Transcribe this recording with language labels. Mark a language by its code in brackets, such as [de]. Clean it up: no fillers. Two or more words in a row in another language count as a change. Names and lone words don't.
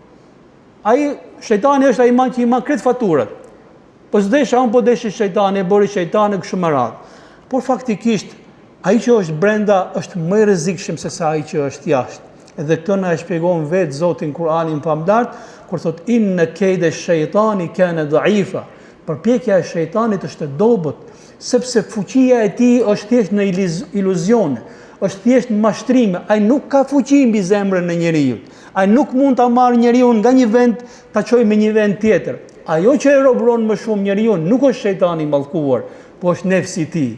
[sq] Ai shejtani është ai që i ma kret faturat. Po s'desha unë, po deshi shejtani, e bëri shejtani kështu me radhë. Por faktikisht ai që është brenda është më i rrezikshëm se sa ai që është jashtë. Edhe këtë na e shpjegon vetë Zoti në Kur'anin famlart, kur thot [ar] إن كيد الشيطان كان ضعيفا. [sq] Përpjekja e shejtanit është e dobët, sepse fuqia e tij është thjesht në iluzione, është thjesht në mashtrime. Ai nuk ka fuqi mbi zemrën e njeriu. Ai nuk mund ta marrë njeriu nga një vend ta çojë në një vend tjetër. Ajo që e robron më shumë njeriu nuk është shejtani i mallkuar, po është nefsi i tij.